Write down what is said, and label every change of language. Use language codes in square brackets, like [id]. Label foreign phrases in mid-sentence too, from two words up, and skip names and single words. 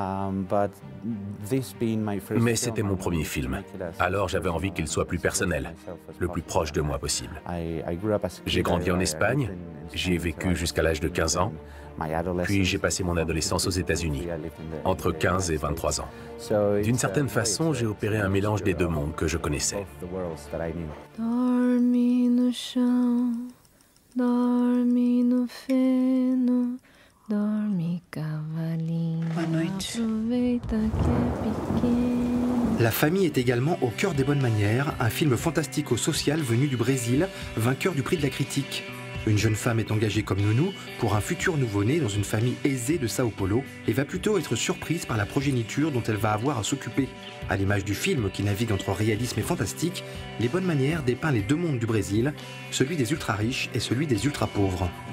[fr] Mais c'était mon premier film, alors j'avais envie qu'il soit plus personnel, le plus proche de moi possible. J'ai grandi en Espagne, j'y ai vécu jusqu'à l'âge de 15 ans, puis j'ai passé mon adolescence aux États-Unis, entre 15 et 23 ans. D'une certaine façon, j'ai opéré un mélange des deux mondes que je connaissais. [pt] Dorme no chão, dorme no feno, dorme cavalinho. Boa noite. Aproveita que é pequeno. [fr] La famille est également au cœur des bonnes manières, un film fantastico-social venu du Brésil, vainqueur du prix de la critique. Une jeune femme est engagée comme nounou pour un futur nouveau-né dans une famille aisée de Sao Paulo et va plutôt être surprise par la progéniture dont elle va avoir à s'occuper. À l'image du film qui navigue entre réalisme et fantastique, Les Bonnes Manières dépeint les deux mondes du Brésil, celui des ultra-riches et celui des ultra-pauvres.